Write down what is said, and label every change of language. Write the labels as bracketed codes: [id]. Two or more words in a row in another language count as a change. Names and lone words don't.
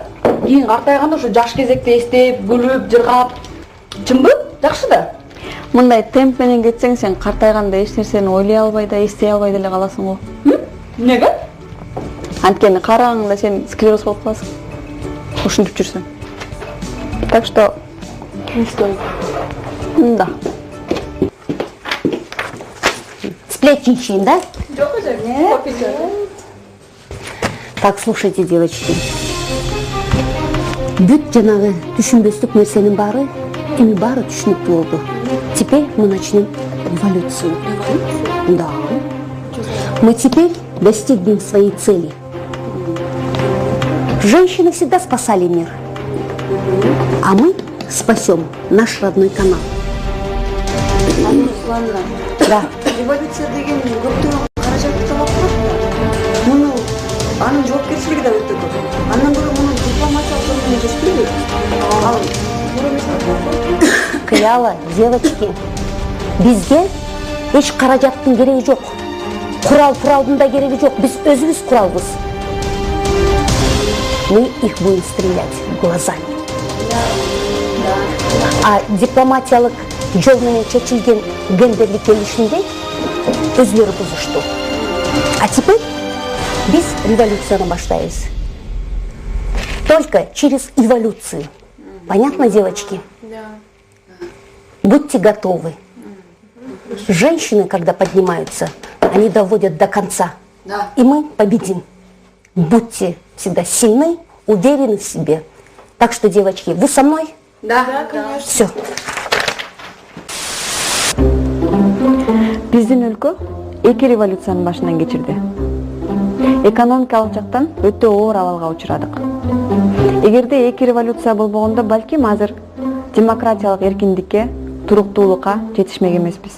[ky] Кийин картайганда ушу жаш кезекти эстеп, күлүп, жыргап. Чынбы? Жакшы да. Мындай темп менен кетсең, сен картайганда эч нерсени ойлой албай да, эстей албай деле каласың го. Неге? Анткени карагыңда сен склероз болуп каласың. Ушинтип жүрсөң. [ru] Так что Не стоит. да. Сплетничаем, да? Так, слушайте, девочки. [ky] Бүт жанагы түшүнбөстүк нерсенин баары эми баары түшүнүктүү болду. [ru] Теперь мы начнем революцию. Да. Мы теперь достигнем своей цели. Женщины всегда спасали мир. А мы спасем наш родной канал. Да. [ky] Революция деген көптөгөн каражатты талап кылат. Муну анын жоопкерчилиги да өтө көп. Андан көрө муну дипломатиялык жолдон чечпейби? Кыяла, девочки, бизге эч каражаттын кереги жок. Куралдын да кереги жок. Биз өзүбүз куралбыз. [ru] Мы их будем стрелять глазами. [ky] А дипломатиялык жол менен чечилген гендерлик келишимди өзүлөрү бузушту. [ru] А теперь [ky] biz революцияны баштайбыз. [ru] Только через эволюцию. Понятно, девочки? Да. Будьте готовы. Женщины, когда поднимаются, они доводят до конца. Да. И мы победим. Будьте всегда сильны, уверены в себе. Так что, девочки, вы со мной? Да, конечно. Все. [ky] Биздин өлкө эки революциянын башынан кечирди. Экономикалык жактан өтө оор абалга учурадык. Эгерде эки революция болбогондо, балким азыр демократиялык эркиндикке, туруктуулукка жетишмек эмеспиз.